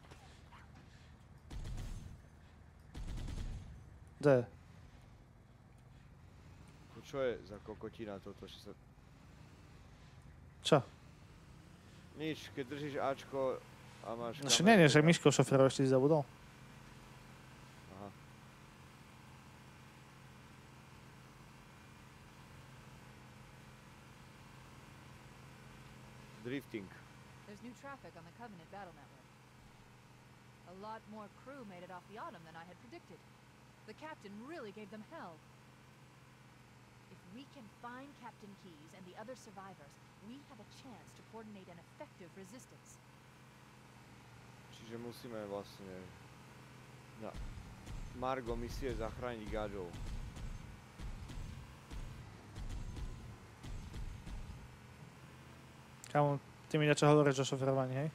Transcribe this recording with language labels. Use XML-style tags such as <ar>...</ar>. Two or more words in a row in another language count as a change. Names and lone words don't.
<sk>Kde? Čo je za kokotina toto, že sa... Čo? Nič, keď držíš Ačko a máš... No však nie, však Miško šoferov ešte si zabudol. Aha. Drifting.</sk> <en>There's new traffic on the Covenant battle network. A lot more crew made it off the Autumn than I had predicted. The captain really gave them hell. If we can find Captain Keyes and the other survivors, we have a chance to coordinate an effective resistance.</en> <sk>Čiže musíme vlastne na Margo misie zachrániť Gaďov. Kámo, ty mi niečo hovoríš o šoferovaní, hej?</sk>